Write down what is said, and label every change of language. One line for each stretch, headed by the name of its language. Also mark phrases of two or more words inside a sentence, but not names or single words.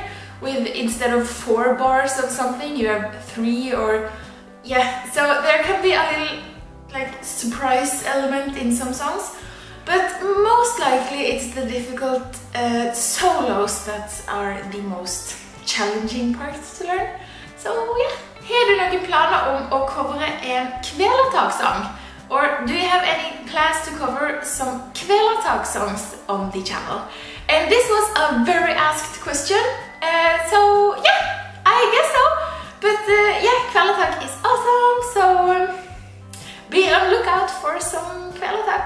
English: With instead of 4 bars of something, you have 3 or yeah. So there can be a little like surprise element in some songs, but most likely it's the difficult solos that are the most challenging parts to learn. So yeah.
Norwegian: Har du noen planer om å covere en Kvelertak-sang?
English: Or do you have any plans to cover some Kvelertak songs on the channel? And this was a very asked question, so yeah, I guess so. But yeah, Kvelertak is awesome, so be on lookout for some Kvelertak.